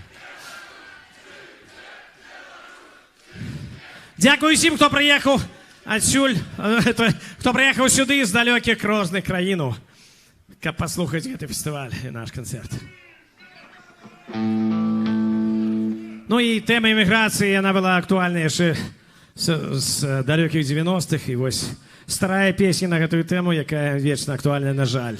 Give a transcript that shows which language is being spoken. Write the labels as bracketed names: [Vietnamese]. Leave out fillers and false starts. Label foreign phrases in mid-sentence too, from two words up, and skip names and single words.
[Ukrainian] Дякую всім, хто приїхав отсюль, хто приїхав сюди з далеких розних країн, каб послухати цей фестиваль і наш концерт. Ну і тема імміграції, вона була актуальна ще з далеких 90-х, і ось [Belarusian] старая песня на гэтую тему, [Ukrainian] яка вечно актуальна, на жаль.